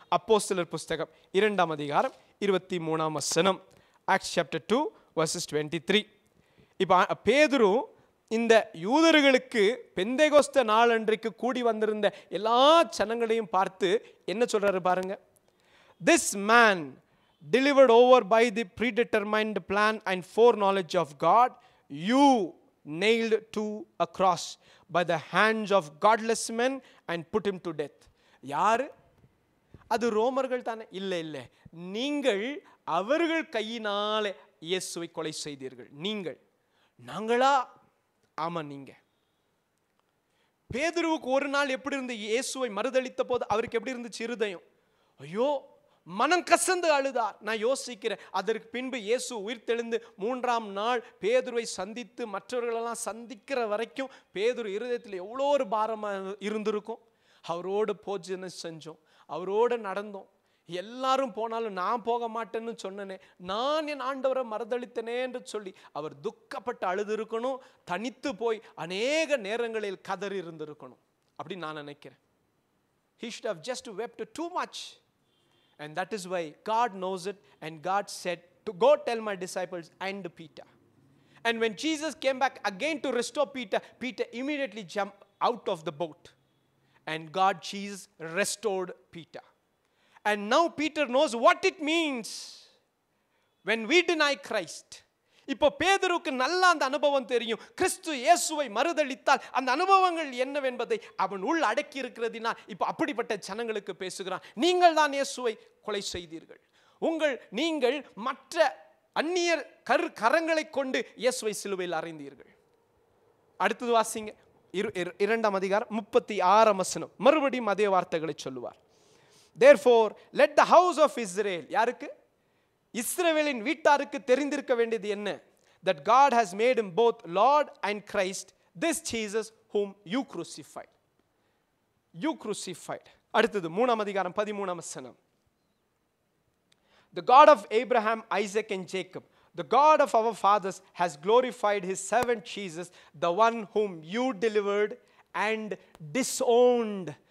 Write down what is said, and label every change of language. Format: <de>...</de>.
<ta>அப்போஸ்தலர் புஸ்தகம் 2ஆம் அதிகாரம் 23ஆம் வசனம்.</ta> <en>Acts chapter 2 verses 23.</en> <ta>இப்போ பேதுரு இந்த யூதர்களுக்கு பெந்தேகோஸ்தே நாள் அன்றைக்கு கூடி வந்திருந்த எல்லா ஜனங்களையும் பார்த்து என்ன சொல்றாரு பாருங்க.</ta> <en>This man delivered over by the predetermined plan and foreknowledge of God, you nailed to a cross by the hands of godless men and put him to death.</en> <ta>யாரு அது? ரோமர்கள் தானே? இல்லை இல்லை, நீங்கள் அவர்கள் கையினாலே இயேசுவை கொலை செய்தீர்கள். நீங்கள். நாங்களா? ஆமா நீங்க. பேதுருவுக்கு ஒரு நாள் எப்படி இருந்து இயேசுவை மறுதளித்த போது அவருக்கு எப்படி இருந்துச்சு இருதயம்? ஐயோ, மனம் கசந்து அழுதார். நான் யோசிக்கிறேன், அதற்கு பின்பு இயேசு உயிர்த்தெழுந்து 3ஆம் நாள் பேதுருவை சந்தித்து மற்றவர்களெல்லாம் சந்திக்கிற வரைக்கும் பேதுரு இருதயத்தில் எவ்வளோ ஒரு பாரமாக இருந்திருக்கும். அவரோடு போஜனம் செஞ்சோம், அவரோடு நடந்தோம். எல்லாரும் போனாலும் நான் போக மாட்டேன்னு சொன்னனே, நான் என் ஆண்டவரை மறுதளித்தனே என்று சொல்லி அவர் துக்கப்பட்டு அழுது இருக்கணும். தனித்து போய் அநேக நேரங்களில் கதறி இருந்திருக்கணும் அப்படின்னு நான் நினைக்கிறேன்.</ta> <en>He should have just wept too much. And that is why God knows it, and God said to go tell my disciples and Peter. And when Jesus came back again to restore Peter, Peter immediately jumped out of the boat, and God, Jesus, restored Peter. And now Peter knows what it means when we deny Christ.</en> <ta>இப்போ பேதுருக்கு நல்ல அந்த அனுபவம் தெரியும். கிறிஸ்து இயேசுவை மறுதளித்தால் அந்த அனுபவங்கள் என்னவென்பதை அவன் உள் அடக்கி இருக்கிறதினால் இப்போ அப்படிப்பட்ட ஜனங்களுக்கு பேசுகிறான். நீங்கள் தான் இயேசுவை கொலை செய்தீர்கள். நீங்கள் மற்ற அந்நியர் கரங்களை கொண்டு இயேசுவை சிலுவையில் அறைந்தீர்கள். அடுத்தது வாசிங்க, 2ஆம் அதிகாரம் 36ஆம் வசனம். மறுபடியும் அதே வார்த்தைகளை சொல்லுவார்.</ta> <en>Therefore let the house of Israel,</en> <ta>யாருக்கு? இஸ்ரவேலின் வீட்டாருக்கு தெரிந்திருக்க வேண்டியது என்ன?</ta> <en>That God has made him both Lord and Christ, this Jesus whom you crucified. You crucified.</en> <ta>அடுத்தது 3ஆம் அதிகாரம் 13ஆம் வசனம்.</ta> <en>The God of Abraham, Isaac and Jacob, the God of our fathers has glorified his servant Jesus, the one whom you delivered and disowned.</en>